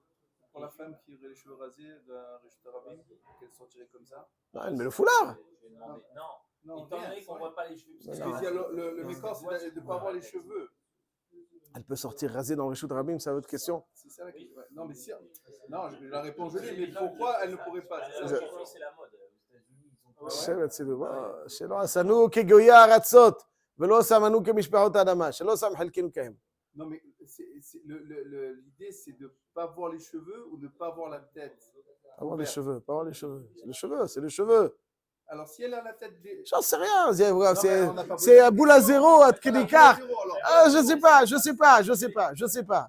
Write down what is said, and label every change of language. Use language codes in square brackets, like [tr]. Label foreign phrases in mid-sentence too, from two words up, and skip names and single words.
[fr] Pour la femme qui aurait les cheveux rasés d'un [he] רשות הרבים, [fr] qu'elle sortirait comme ça. Non, elle met le foulard. Non, étant donné qu'on ne voit pas les cheveux. Parce que le mécor, c'est de ne pas avoir les cheveux. Elle peut sortir rasée dans le [he] רשות הרבים, [fr] c'est votre question. C'est ça la question. Ouais. Non, mais si. Non, la réponse je l'ai, mais pourquoi elle ne pourrait pas? C'est la mode. [he] שבט סידור, שלא עשנו כגויי הארצות, ולא שמנו כמשפחות האדמה, שלא שם חלקנו כהם. [fr] Non, mais l'idée, c'est de ne pas voir les cheveux ou de ne pas voir la tête. Pas voir les cheveux, pas voir les cheveux. C'est les cheveux, c'est les cheveux. Alors, si elle a la tête des... J'en sais rien, c'est un boule à zéro, à Tkedikar. Je sais pas.